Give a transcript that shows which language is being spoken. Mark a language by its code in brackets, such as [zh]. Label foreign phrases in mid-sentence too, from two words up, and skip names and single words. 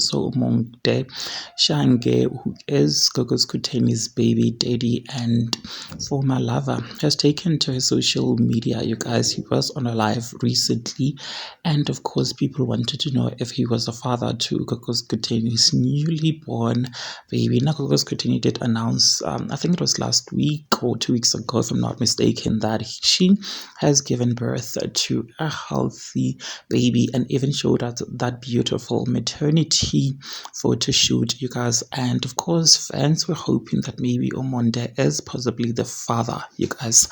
[en] So Monte Shange, who is Gogo Skuteni's baby daddy and former lover, has taken to his social media. You guys, he was on a live recently, and of course people wanted to know if he was a father to Gogo Skuteni's newly born baby. Now Gogo Skuteni did announce, I think it was last week or 2 weeks ago if I'm not mistaken, that she has given birth to a healthy baby and even showed us that beautiful maternity photo shoot, you guys. And of course, fans were hoping that maybe Omonde is possibly the father, you guys.